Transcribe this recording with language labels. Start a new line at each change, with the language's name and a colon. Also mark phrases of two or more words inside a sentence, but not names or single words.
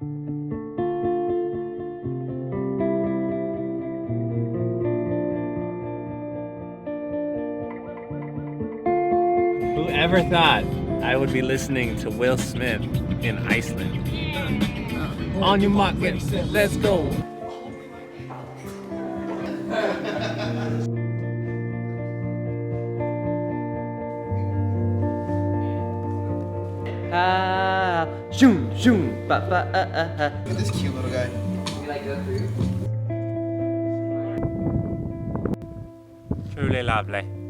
English: Whoever thought I would be listening to Will Smith in Iceland? On your mark, get set, let's go. Shoom, shoom, ba ba Look at this cute little guy. We like go through. Truly lovely.